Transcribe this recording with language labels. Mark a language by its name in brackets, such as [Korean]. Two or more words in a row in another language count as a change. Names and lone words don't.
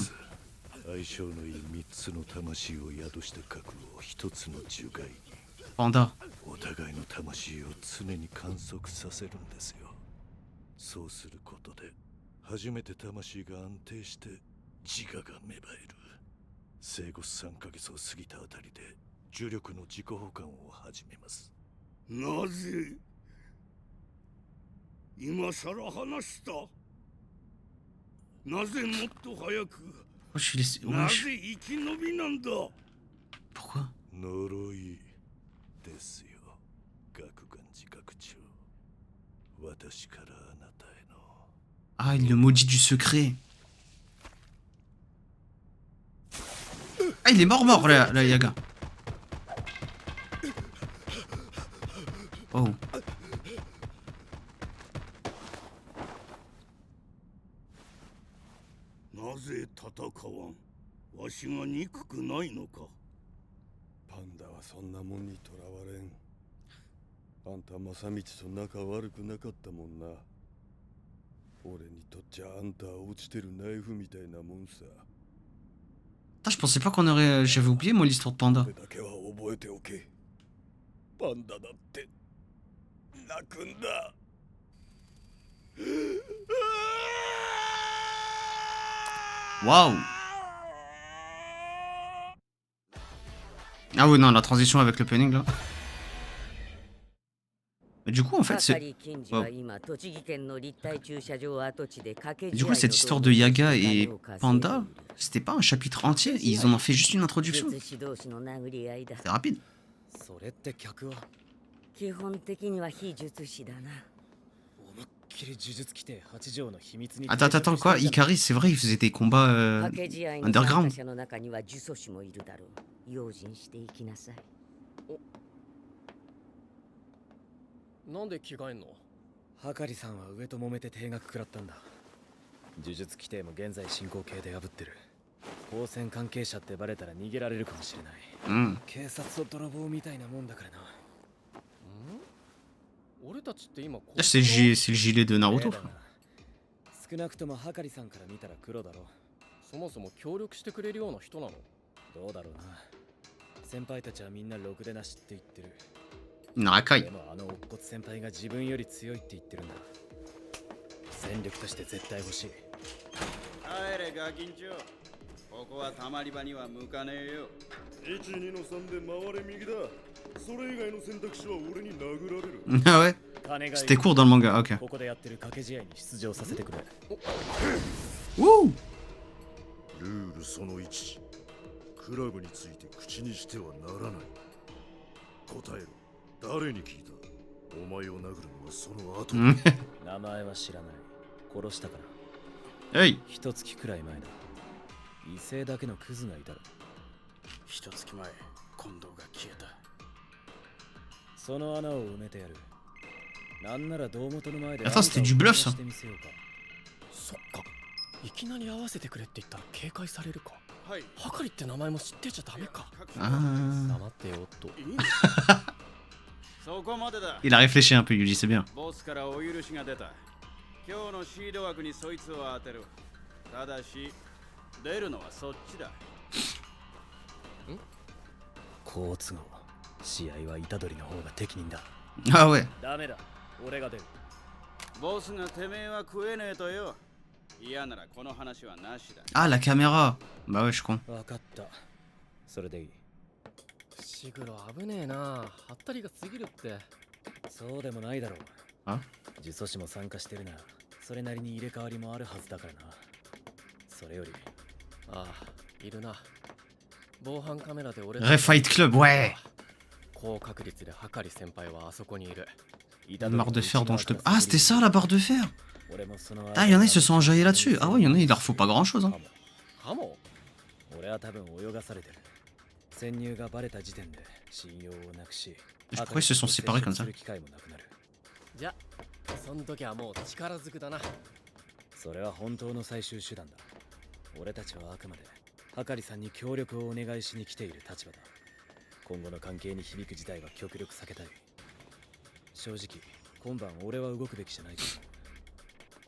[Japanese] 相性のいい3つの魂を宿した核を1つの樹害に。 Panda. お互いの魂を常に観測させるんですよ。そうすることで初めて魂が安定して自我が芽生える。生後3ヶ月を過ぎたあたりで重力の自己保管を始めます。なぜ今さら話した？なぜもっと早く？ [French] Wesh, il est... [Japanese] な [French] Wesh. [Japanese] ぜ生き延びなんだ？ [French] Pourquoi? [Japanese] 呪いですよ、学官自覚長。私からあなたへの。 [French] Ah, il le maudit du secret. Ah, il est mort, la Yaga. Oh. [Japanese] なぜ戦わん。わしが憎くないのか。パンダはそんなもんにとらわれん。あんた正道と仲悪くなかったもんな。俺にとっちゃあんたは落ちてるナイフみたいなもんさ。 [French] Putain, je pensais pas qu'on aurait. J'avais oublié moi l'histoire de Panda. [Japanese] これだけは覚えておけ。パンダだって泣くんだ。 Waouh. [French] Ah oui, non, la transition avec l'opening là. Mais du coup, en fait, c'est. Wow. Du coup, cette histoire de Yaga et Panda, c'était pas un chapitre entier, ils en ont fait juste une introduction. C'est rapide. [Japanese] それって客は基本的には非術師だな。思いっきり呪術規定8条の秘密に [French] Attends, quoi Ikari, c'est vrai, il faisait des combats [Japanese] 掛け試合に参 [French] underground. [Japanese] 加者の中には呪詛師もいるだろう。用心していきなさい。なんで着替えんの？はかりさんは上と揉めて定額食らったんだ。呪術規定も現在進行形で破ってる。光線関係者ってバレたら逃げられるかもしれない。 Hmm. 警察と泥棒みたいなもんだからな。俺たちって今 [French] Là, c'est le gilet de Naruto. [Japanese] 少なくともはかりさんから見たら黒だろう。そもそも協力してくれるような人なの？どうだろうな。先輩たちはみんなろくでなしって言ってる。 Narakai. でもあの乙骨先輩が自分より強いって言ってるんだ。戦力として絶対欲しい。帰れガキンチョ。ここはたまり場には向かねえよ。 1、2の3で回れ右だ。それ以外の選択肢は俺に殴られる。 [French] Ah ouais. C'était court dans le manga, ok. [Japanese] ここでやってる掛け試合に出場させてくれ。 Wouh. ルールその1。クラブについて口にしてはならない。答えろ。誰に聞いた？お前を殴るのはその後。名前は知らない。殺したから。 Hey. 一月くらい前だ。異性だけのクズがいたろ。一月前近藤が消えた。その穴を埋めてやる。なんなら胴元の前で。 [French] Attends, c'était du bluff ça. [Japanese] そっか。いきなり合わせてくれって言ったら警戒されるか。はい。はかりって名前も知ってちゃダメか。 Ah. 黙ってよっと。そこまでだ。 [French] Il a réfléchi un peu, Yuji, c'est bien. [Japanese] ボスからお許しが出た。今日のシード枠にそいつを当てる。ただし出るのはそっちだ。好都合。試合は虎杖の方が適任だ。 [French] Ah ouais. [Japanese] ダメだ。俺が出る。ボスがてめえは食えねえとよ。嫌ならこの話はなしだ。 [French] Ah, la caméra. Bah ouais, je crois. [Japanese] わかった。それでいい。シグロ危ねえな。はったりが過ぎるって。そうでもないだろう。あ？呪詛師も参加してるな。それなりに入れ替わりもあるはずだからな。それより。ああ、いるな。防犯カメラで俺 [French] Refight Club, ouais. [Japanese] 高確率ではかり先輩はあそこにいる。 [French] Barre de fer dont je te. Ah, c'était ça la barre de fer. Ah, il y en a, ils se sont enjaillés là-dessus. Ah ouais, il y en a, il leur faut pas grand-chose. Hein. [Japanese] ハモ？俺は多分泳がされてる。潜入がバレた時点で信用をなくし。 [French] Pourquoi ils se sont séparés comme ça? [Japanese] じゃ、その時はもう力ずくだな。それは本当の最終手段だ。俺たちはあくまではかりさんに協力をお願いしに来ている立場だ。今後の関係に響く事態は極力避けたい。正直、今晩俺は動くべきじゃないと思う。